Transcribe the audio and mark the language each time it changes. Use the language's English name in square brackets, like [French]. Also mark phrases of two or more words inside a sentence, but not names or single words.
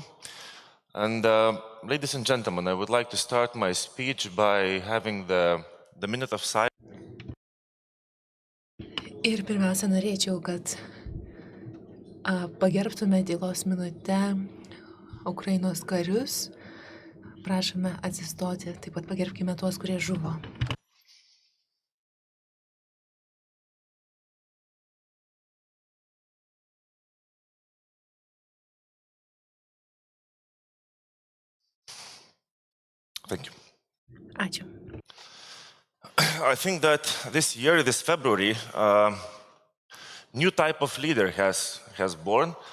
[English] And ladies and gentlemen, I would like to start my speech by having the minute of silence. [Lithuanian] Ir pirmiausia, norėčiau, kad pagerbtume tylos minutę Ukrainos karius. Prašome atsistoti, taip pat pagerbkime tuos, kurie žuvo. [English] Thank you. [Lithuanian] Ačiū. [English] I think that this year, this February, new type of leader has born.